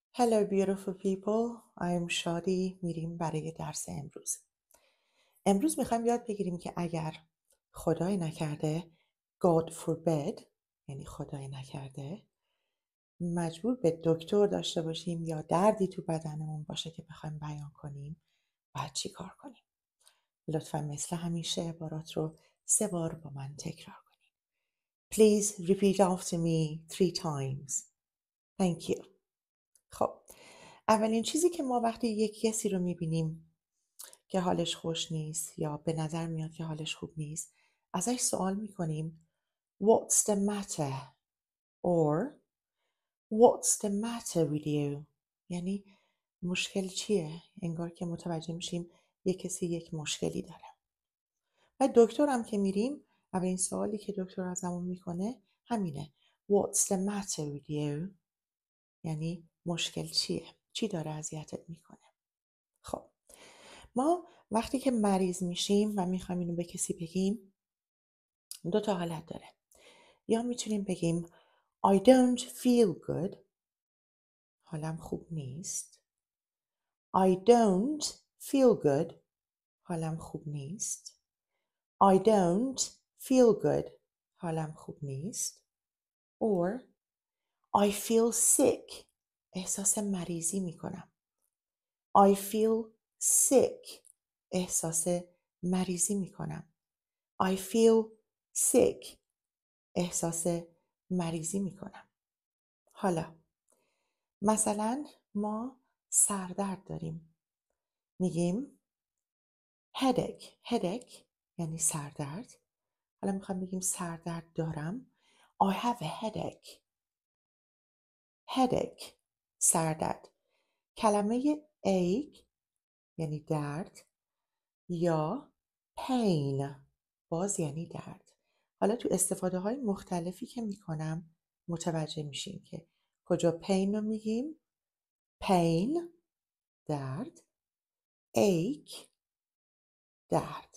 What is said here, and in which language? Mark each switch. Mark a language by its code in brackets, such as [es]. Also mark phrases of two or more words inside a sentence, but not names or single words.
[en] Hello beautiful people. I am [fa] شادی. میریم برای درس امروز. امروز میخوایم یاد بگیریم که اگر خدای نکرده [en] God forbid [fa] یعنی خدای نکرده مجبور به دکتر داشته باشیم یا دردی تو بدنمون باشه که بخوایم بیان کنیم باید چی کار کنیم. لطفا مثل همیشه عبارات رو 3 بار با من تکرار کنیم. [en] Please repeat after me 3 times. Thank you. [fa] خب اولین چیزی که ما وقتی یک کسی رو میبینیم که حالش خوش نیست یا به نظر میاد که حالش خوب نیست ازش سوال میکنیم [en] What's the matter? Or What's the matter with you? [fa] یعنی مشکل چیه؟ انگار که متوجه میشیم یک کسی یک مشکلی داره. و دکتر هم که میریم اولین سوالی که دکتر ازمون میکنه همینه [en] What's the matter with you? [fa] یعنی مشکل چیه؟ چی داره اذیتت میکنه؟ خب ما وقتی که مریض میشیم و میخوایم اینو به کسی بگیم 2 تا حالت داره. یا میتونیم بگیم [en] I don't feel good. [fa] حالم خوب نیست. [en] I don't feel good. [fa] حالم خوب نیست. [en] I don't feel good. [fa] حالم خوب نیست. [en] Or I feel sick. [fa] احساس مریضی میکنم. [en] I feel sick. [fa] احساس مریضی میکنم. [en] I feel sick. [fa] احساس مریضی میکنم. حالا مثلا ما سردرد داریم. میگیم headache یعنی سردرد. حالا میخوام بگیم سردرد دارم. [en] I have a headache. [fa] سردرد. کلمه ache یعنی درد یا pain باز یعنی درد. حالا تو استفاده های مختلفی که میکنم متوجه میشین که کجا pain رو میگیم pain درد ache درد.